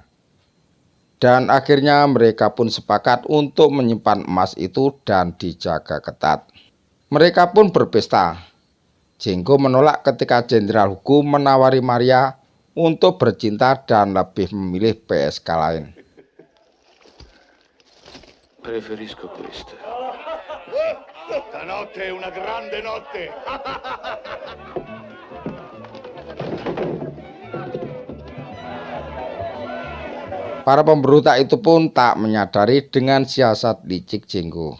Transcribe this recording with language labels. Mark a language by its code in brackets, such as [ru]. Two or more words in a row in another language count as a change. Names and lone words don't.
[id] Dan akhirnya mereka pun sepakat untuk menyimpan emas itu dan dijaga ketat. Mereka pun berpesta. Jenggo menolak ketika Jenderal Hugo menawari Maria untuk bercinta dan lebih memilih PSK lain. [it] Preferisco questo. Stanotte è una grande notte. [id] Para pemberontak itu pun tak menyadari dengan siasat licik Jenggo.